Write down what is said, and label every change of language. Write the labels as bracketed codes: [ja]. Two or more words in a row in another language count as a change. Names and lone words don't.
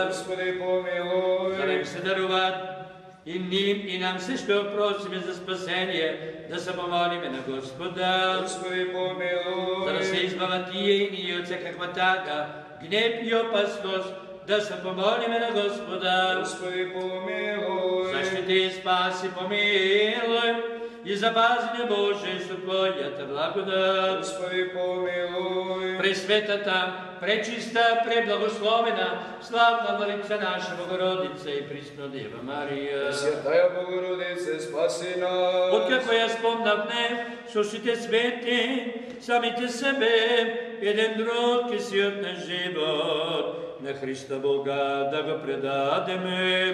[cu] Господи, помилуй. [mk] За да им се даруваат и ним и нам се што просиме за спасение, да се помолиме на Господа. [cu] Господи, помилуй. [mk] За да се избават тие и ние од секаква тага, гнев и опасност, да се помолиме на Господа. [cu] Господи, помилуй. [mk] Защити и спаси, помилуй и запази не Боже со Твојата благодат. [cu] Господи, помилуй. [mk] Пресветата, пречиста, преблагословена, славна Владица наша Богородица и Пресна Дева Марија. [cu] Святая Богородице, спаси нас. [mk] Откако ја спомнавме со сите свети, самите себе, еден друг ке си од наш живот, на Христа Бога да го предадеме.